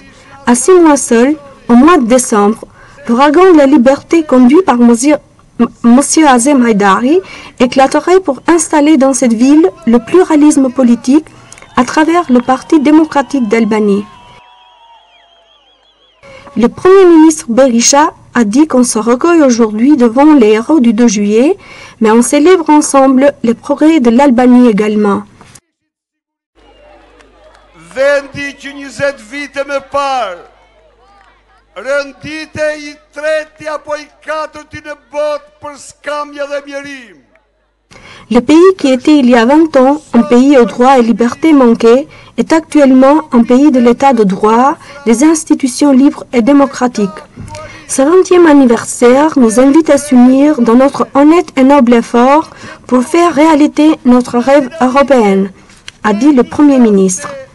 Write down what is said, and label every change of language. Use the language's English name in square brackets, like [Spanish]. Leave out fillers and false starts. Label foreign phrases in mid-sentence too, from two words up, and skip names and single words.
[French] À 6 mois seuls, au mois de décembre, l'ouragan de la liberté conduit par Monsieur Azem Haïdari éclaterait pour installer dans cette ville le pluralisme politique à travers le Parti démocratique d'Albanie. Le Premier ministre Berisha a dit qu'on se recueille aujourd'hui devant les héros du 2 juillet, mais on célèbre ensemble les progrès de l'Albanie également. [Albanian] Vendi që 20 vite më parë rëndite I treti apo I katërti në botë për skamja dhe mjerim. [French] Le pays qui était il y a 20 ans un pays aux droits et libertés manqués est actuellement un pays de l'état de droit, des institutions libres et démocratiques. Ce 20e anniversaire nous invite à s'unir dans notre honnête et noble effort pour faire réalité notre rêve européen, a dit le Premier ministre.